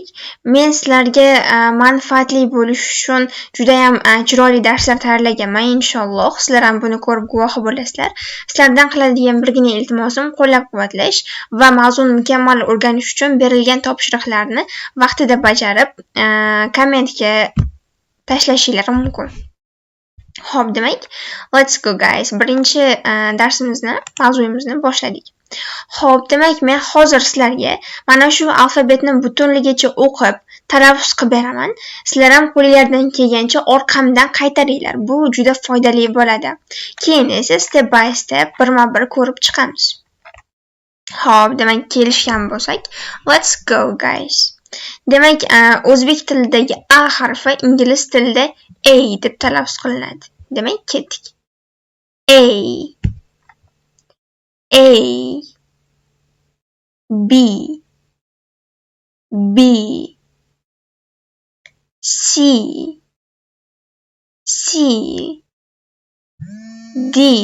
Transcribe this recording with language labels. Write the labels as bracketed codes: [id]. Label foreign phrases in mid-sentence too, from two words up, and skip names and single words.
[uz] Men sizlarga manfaatli bo'lish uchun juda ham chiroyli darslar tayyorlaganman, inshaalloh. Sizlar ham buni ko'rib guvohi bo'lasizlar. Sizlardan qiladigan birgina iltimosim qo'llab-quvvatlash va mavzuni mukammal o'rganish uchun berilgan topshiriqlarni vaqtida bajarib, kommentga tashlashingiz mumkin. Xo'p, demak, [en] let's go guys. [uz] Birinchi mavzuyimizni boshladik. Xo'p, demak, men hozir sizlarga mana shu alfabetni butunligicha o'qib, talaffuz qilib beraman. Sizlar ham qo'lingizdan kelgancha orqamdan qaytaringlar. Bu juda foydali bo'ladi. Keyin esa [en] step by step [uz] birma-bir ko'rib chiqamiz. Xo'p, demak, kelishgan bo'lsak, [en] let's go guys. [uz] Demak, o'zbek tilidagi A harfi ingliz tilida A deb talaffuz qilinadi. Demak, ketdik. [en] A, B, C, D,